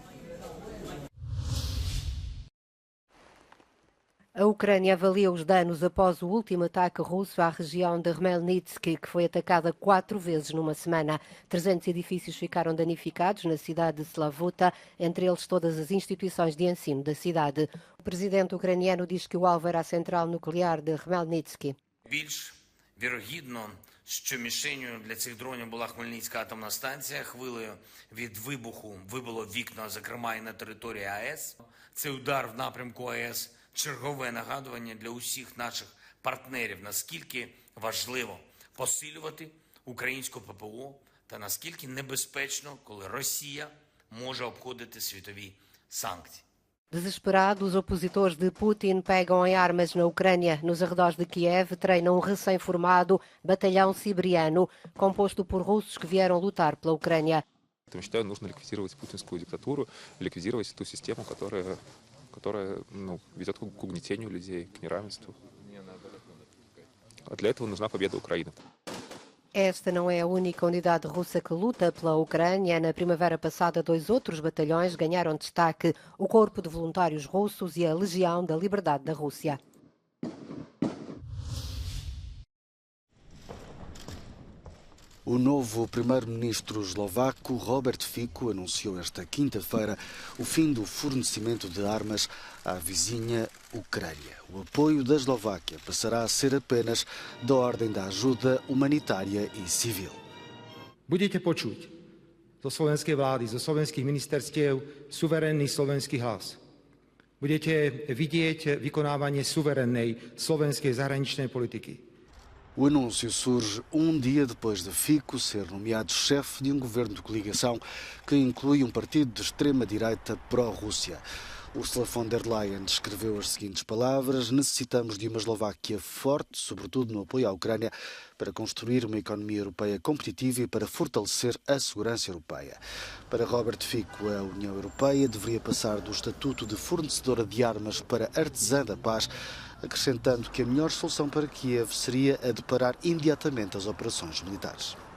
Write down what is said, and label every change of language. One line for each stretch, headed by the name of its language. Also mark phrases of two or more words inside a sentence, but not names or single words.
Portuguese: A Ucrânia avalia os danos após o último ataque russo à região de Khmelnytskyi, que foi atacada 4 vezes numa semana. 300 edifícios ficaram danificados na cidade de Slavuta, entre eles todas as instituições de ensino da cidade. O presidente ucraniano diz que o alvo era a central nuclear de Khmelnytskyi.
Ukrainian: Що мішенью для цих дронів була Хмельницька атомна станція. Хвилею від вибуху вибило вікна, зокрема і на території АЕС. Цей удар в напрямку АЕС – чергове нагадування для усіх наших партнерів, наскільки важливо посилювати українську ППО та наскільки небезпечно, коли Росія може обходити світові санкції.
Portuguese: Desesperados, os opositores de Putin pegam em armas na Ucrânia. Nos arredores de Kiev, treinam um recém-formado batalhão siberiano, composto por russos que vieram lutar pela Ucrânia.
Russian: Я считаю, нужно ликвидировать путинскую диктатуру, ликвидировать ту систему, которая ведет к угнетению людей, к неравенству. А для этого нужна победа Украины.
Portuguese: Esta não é a única unidade russa que luta pela Ucrânia. Na primavera passada, 2 outros batalhões ganharam destaque: o Corpo de Voluntários Russos e a Legião da Liberdade da Rússia. O novo primeiro-ministro eslovaco, Robert Fico, anunciou esta quinta-feira o fim do fornecimento de armas à vizinha Ucrânia. O apoio da Eslováquia passará a ser apenas da ordem da ajuda humanitária e civil.
Slovak: Budete počuť zo slovenskej vlády, zo slovenských ministerstiev suverénny slovenský hlas. Budete vidieť vykonávanie suverénnej slovenskej zahraničnej politiky.
Portuguese: O anúncio surge um dia depois de Fico ser nomeado chefe de um governo de coligação que inclui um partido de extrema-direita pró-Rússia. Ursula von der Leyen descreveu as seguintes palavras: necessitamos de uma Eslováquia forte, sobretudo no apoio à Ucrânia, para construir uma economia europeia competitiva e para fortalecer a segurança europeia. Para Robert Fico, a União Europeia deveria passar do estatuto de fornecedora de armas para artesã da paz, acrescentando que a melhor solução para Kiev seria a de parar imediatamente as operações militares.